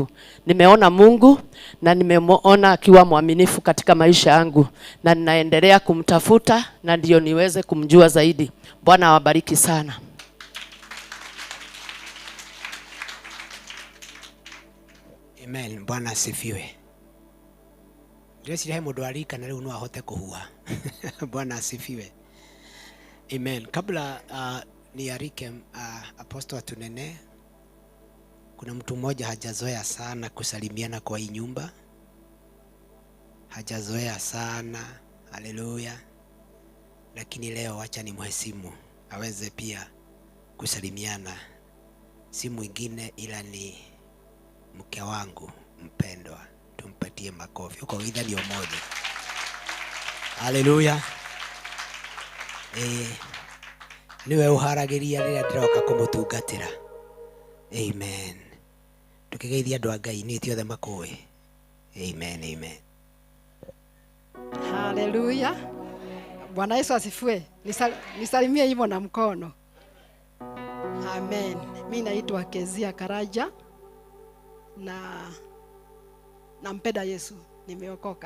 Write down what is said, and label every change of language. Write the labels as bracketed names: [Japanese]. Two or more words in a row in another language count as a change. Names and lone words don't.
[Swahili] Nimeona Mungu na nimeona akiwa mwaminifu katika maisha yangu, na ninaendelea kumtafuta na ndio niweze kumjua zaidi. Bwana awabariki sana. Amen. Bwana asifiwe. [Kikuyu] Ndĩreciria he mũndũ arika na rĩu no ahote kũhua. [Swahili] Bwana asifiwe. Amen. Kabla niarike apostle atunene, kuna mtu mmoja hajazoea sana kusalimiana kwa hii nyumba. Hajazoea sana. Haleluya. Lakini leo acha ni mhesimu aweze pia kusalimiana. Si mwingine ila ni mke wangu mpendwa. Tumpatie makofi. Uko idha ni umoja. Haleluya. [Kikuyu] Niwe uharagiria rĩrĩa ndĩroka kũmũtungatĩra. Amen. Tukigeithia andũ a Ngai nĩ tiothe makũĩ. Amen, amen. [Swahili] Haleluya. Bwana Yesu asifiwe. Nisalimie hivyo na mkono. Amen. Mimi naitwa Kezia Karaja na nampenda Yesu, nimeokoka.